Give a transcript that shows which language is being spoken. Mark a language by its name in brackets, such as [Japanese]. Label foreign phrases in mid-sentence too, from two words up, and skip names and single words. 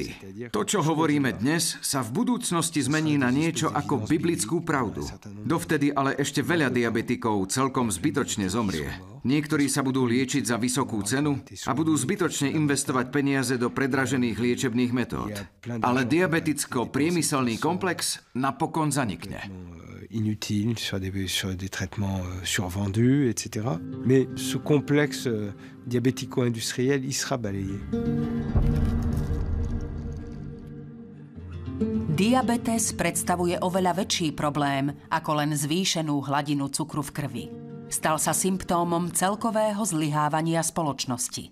[Slovak] To, čo hovoríme dnes, sa v budúcnosti zmení na niečo ako biblickú pravdu. Dovtedy ale ešte veľa diabetikov celkom zbytočne zomrie. Niektorí sa budú liečiť za vysokú cenu a budú zbytočne investovať peniaze do predražených liečebných metód. Ale diabeticko-priemyselný komplex napokon zanikne. [French] Inutiles, sur des traitements survendus, etc. Mais ce complexe diabético-industriel, il sera balayé. [Slovak] Diabetes predstavuje oveľa väčší problém ako len zvýšenú hladinu cukru v krvi. Stal sa symptómom celkového zlyhávania spoločnosti.